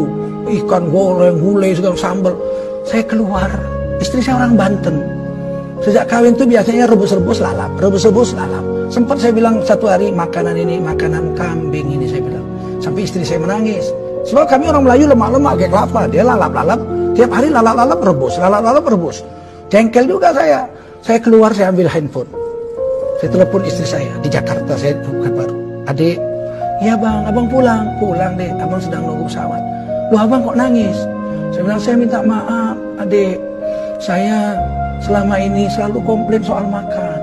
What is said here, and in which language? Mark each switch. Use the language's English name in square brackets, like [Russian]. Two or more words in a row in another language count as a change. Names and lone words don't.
[Indonesian] Ikan goreng, gulai, segala sambal. Saya keluar, istri saya orang Banten. Sejak kawin tuh biasanya rebus-rebus lalap, rebus-rebus lalap. Sempat saya bilang satu hari, makanan ini, makanan kambing ini, saya bilang. Sampai istri saya menangis. Sebab kami orang Melayu lemak-lemak kayak kelapa. Dia lalap-lalap, tiap hari lalap-lalap rebus, lalap-lalap rebus. Jengkel juga saya. Saya keluar, saya ambil handphone. Saya telepon istri saya di Jakarta, saya kabar. Adik, iya bang, abang pulang. Pulang deh, abang sedang nunggu pesawat. Loh abang kok nangis? Saya bilang, saya minta maaf adik. Saya selama ini selalu komplain soal makan.